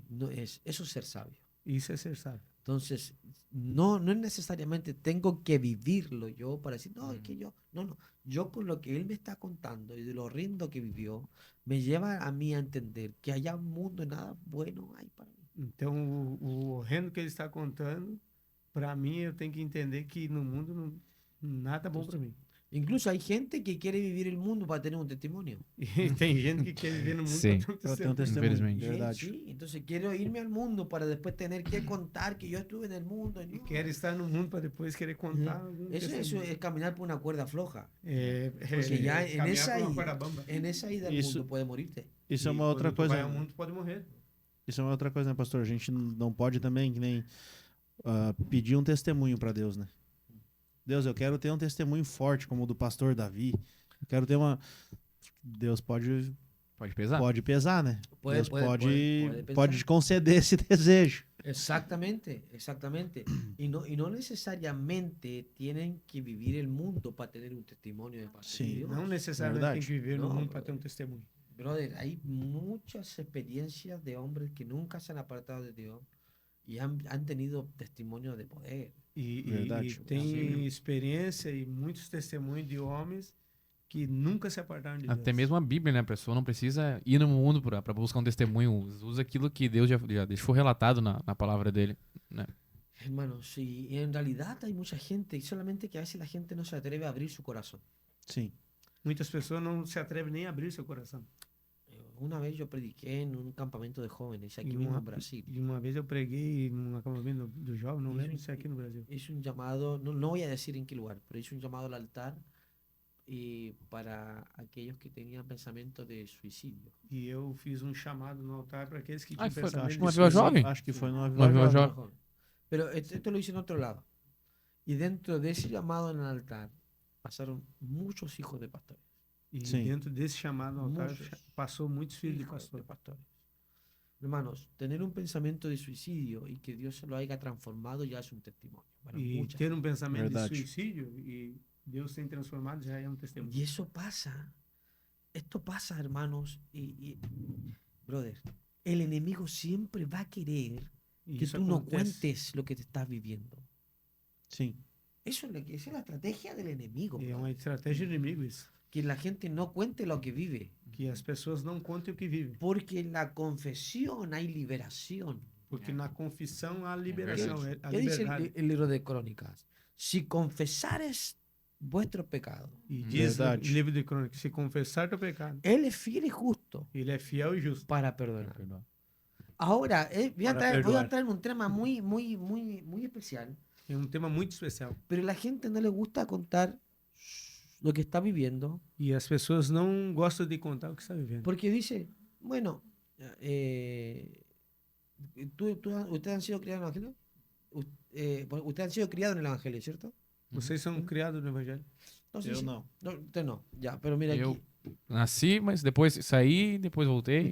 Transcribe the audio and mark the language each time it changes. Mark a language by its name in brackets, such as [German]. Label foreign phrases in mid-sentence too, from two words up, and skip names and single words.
[Spanish] No es, eso es ser sabio. [Portuguese] Isso é ser sábio. [Spanish] Entonces, no es necesariamente tengo que vivirlo yo para decir, no, es que yo, no. Yo con lo que él me está contando y de lo horrendo que vivió, me lleva a mí a entender que allá un mundo nada bueno hay para mí. [Portuguese] Então, o horrendo que ele está contando, para mim, eu tenho que entender que no mundo nada bom para mim. [Spanish] Incluso hay gente que quiere vivir el mundo para tener un testimonio. [Portuguese] E tem gente que quer viver no mundo Sim. para ter Para ter um testemunho. Infelizmente. Verdade. [Spanish] Sí, entonces quiero irme al mundo para después tener que contar que yo estuve en el mundo. [Portuguese] E [Spanish] No. [Portuguese] quer estar no mundo para depois querer contar algum [Spanish] Eso [Portuguese] testemunho. [Spanish] es caminar por una cuerda floja. Porque ya en [Portuguese] caminhar [Spanish] esa [Portuguese] por uma aí- corda bamba. [Spanish] En esa ida al [Portuguese] Isso- [Spanish] mundo puede morirte. [Portuguese] Isso é E uma outra quando tu coisa. vai ao mundo, pode morrer. Isso é uma outra coisa, né, pastor? A gente não pode também, que nem pedir um testemunho para Deus, né? Deus, eu quero ter um testemunho forte, como o do pastor Davi. Eu quero ter uma. Deus pode pesar. né? [Spanish] Puede- [Portuguese] Deus [Spanish] puede- [Portuguese] pode, [Spanish] puede pensar. [Portuguese] pode te conceder esse desejo. [Spanish] Exactamente. Y no necesariamente tienen que vivir el mundo para tener un testimonio de parte Sí, de Dios. [Portuguese] Não necessariamente Verdade. tem que viver no Não, mundo para ter um testemunho. [Spanish] Brother, hay muchas experiencias de hombres que nunca se han apartado de Dios y han tenido testimonio de poder. [Portuguese] Verdade. E tem experiência e muitos testemunhos de homens que nunca se apartaram de Deus. Até mesmo a Bíblia, né? A pessoa não precisa ir no mundo pra buscar um testemunho. Usa aquilo que Deus já deixou relatado na palavra dele. [Spanish] Hermanos, sí, en realidad hay mucha gente, solamente que a veces la gente no se atreve a abrir su corazón. [Portuguese] Sim. Muitas pessoas não se atrevem nem a abrir seu coração. [Spanish] Una vez yo prediqué en un campamento de jóvenes aquí [Portuguese] E [Spanish] mismo [Portuguese] uma, [Spanish] en Brasil. [Portuguese] e uma vez eu preguei num acampamento do jovem, não lembro se é aqui no Brasil. [Spanish] Hice un llamado, no voy a decir en qué lugar, pero hice un llamado al altar para aquellos que tenían pensamiento de suicidio. [Portuguese] E eu fiz um chamado no altar para aqueles que Ah, tinham foi- pensamento acho de que foi suicídio. jovem? Acho que foi no Uma Aviva Jovem. Jovem. [Spanish] Pero esto lo hice en otro lado. Y dentro de ese llamado en el altar pasaron muchos hijos de pastores. [Portuguese] E Sim. dentro desse chamado no altar Muitos passou muitos filhos de [Spanish] Hijos de [Portuguese] pastor. [Spanish] pastores. Hermanos, tener un pensamiento de suicidio y que Dios se lo haya transformado ya es un testimonio. Para [Portuguese] E [Spanish] muchas [Portuguese] ter um pensamento Verdade. de suicídio e Deus tem transformado já é um testemunho. [Spanish] Y eso pasa. Esto pasa, hermanos. Brother, el enemigo siempre va a querer [Portuguese] E [Spanish] que [Portuguese] isso [Spanish] tú no [Portuguese] acontece. [Spanish] cuentes lo que te estás viviendo. [Portuguese] Sim. [Spanish] Esa es la estrategia del enemigo. [Portuguese] É brother. uma estratégia do inimigo isso. [Spanish] Que la gente no cuente lo que vive. [Portuguese] Que as pessoas não contem o que vivem. [Spanish] Porque en la confesión hay liberación. [Portuguese] Porque na confissão há liberação, a [Spanish] ¿Qué dice [Portuguese] liberdade. [Spanish] el libro de Crónicas? Si confesares vuestros pecados, [Portuguese] E diz no Verdade. livro de Crônicas, se confessar teu pecado, [Spanish] Él es fiel y justo [Portuguese] ele é fiel e justo. [Spanish] para perdonar. Ahora, voy a [Portuguese] Para [Spanish] entrar [Portuguese] perdoar. [Spanish] en un tema muy especial, [Portuguese] É um tema muito especial. [Spanish] pero a la gente no le gusta contar lo que está viviendo [Portuguese] E as pessoas não gostam de contar o que está vivendo. [Spanish] porque dice, bueno, ustedes han sido criados en el Evangelio. Ustedes han sido criados en el Evangelio, ¿cierto? [Portuguese] Vocês são criados no Evangelho. [Spanish] No, sí, [Portuguese] Eu [Spanish] sí. [Portuguese] não. [Spanish] No, usted no, ya, pero mira [Portuguese] Eu- [Spanish] aquí. [Portuguese] nasci, mas depois saí, depois voltei.